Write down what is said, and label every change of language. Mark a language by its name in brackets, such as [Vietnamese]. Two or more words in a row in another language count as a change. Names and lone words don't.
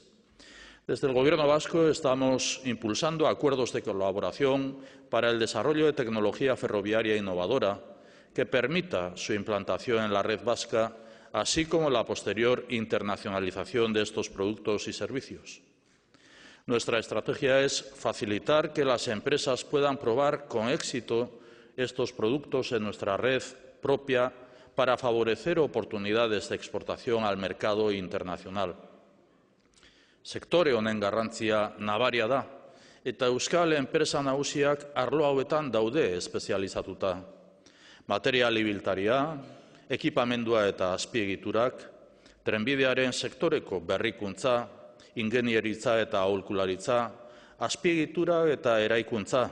[Spanish] Desde el Gobierno vasco estamos impulsando acuerdos de colaboración para el desarrollo de tecnología ferroviaria innovadora que permita su implantación en la red vasca, así como la posterior internacionalización de estos productos y servicios. Nuestra estrategia es facilitar que las empresas puedan probar con éxito estos productos en nuestra red propia para favorecer oportunidades de exportación al mercado internacional. [Basque] Sektore honen garrantzia nabaria da, eta euskal enpresa nagusiak arlo hauetan daude espezializatuta. Material ibiltaria, ekipamendua eta azpiegiturak, trenbidearen sektoreko berrikuntza, ingenieritza eta aholkularitza, azpiegitura eta eraikuntza.